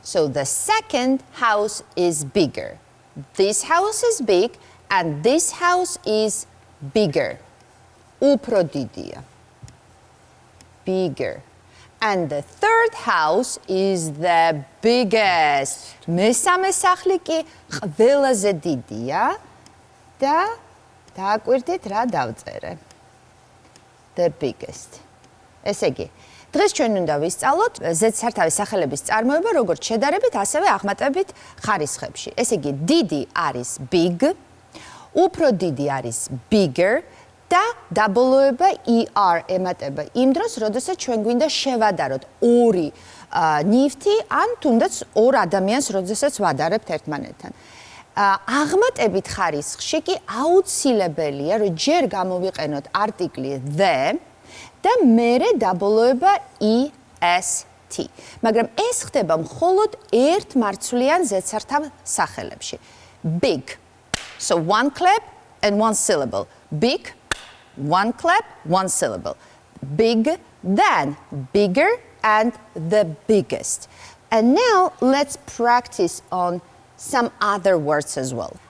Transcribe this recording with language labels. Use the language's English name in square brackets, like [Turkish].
[English] So the second house is bigger. This house is big and this house is bigger. [Georgian] უფრო დიდია. [English] Bigger. And the third house is the biggest. [Georgian] მესამე სახლი კი ყველაზე დიდია და დააკვირდით რა დავწერე. [English] The biggest. [Georgian] ესე იგი, დღეს ჩვენ უნდა ვისწავლოთ ზედსართავის სახელების წარმოება როგორც შედარებით, ასევე აღმატებით ხარისხებში. ესე იგი, დიდი არის big, უფრო დიდი არის bigger და დაბოლოება er ემატება იმ დროს, როდესაც ჩვენ გვინდა შევადაროთ ორი ნივთი ან თუნდაც ორ ადამიანს, როდესაც ვადარებთ ერთმანეთთან. აღმატებით ხარისხში კი აუცილებელია, რომ ჯერ გამოვიყენოთ არტიკლი the და მერე დაბოლოება est. მაგრამ ეს ხდება მხოლოდ ერთ მარცვლიან ზედსართავ სახელებში. Big [English] So one clap and one syllable. Big, one clap, one syllable. Big, then bigger, and the biggest. And now let's practice on some other words as well.